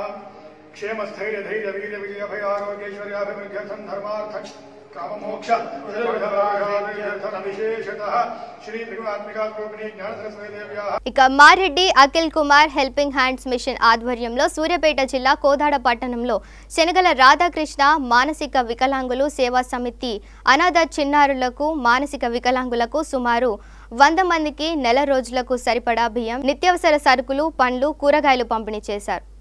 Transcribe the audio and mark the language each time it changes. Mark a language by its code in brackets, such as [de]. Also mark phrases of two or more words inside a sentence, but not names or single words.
[sa] क्षेमस्थैर्य धैर्य वीर्य विजय भय आरोग्यैश्वर्याभिवृद्ध्यर्थं धर्मार्थं काममोक्ष विशेषतः श्री त्रिगुणात्मिका रूपिणी ज्ञान सरस्वती देव्याः. [te] ఇక మారెడ్డి అఖిల్ కుమార్ హెల్పింగ్ హ్యాండ్స్ మిషన్ ఆధ్వర్యంలో సూర్యాపేట జిల్లా కోదాడ పట్టణంలో శనగల రాధాకృష్ణ మానసిక వికలాంగులు సేవా సమితి అనాథ చిన్నారులకు, మానసిక వికలాంగులకు సుమారు 100 మందికి నెల రోజులకు సరిపడా బియ్యం, నిత్యావసర సరుకులు, పండ్లు, కూరగాయలు పంపిణీ చేశారు.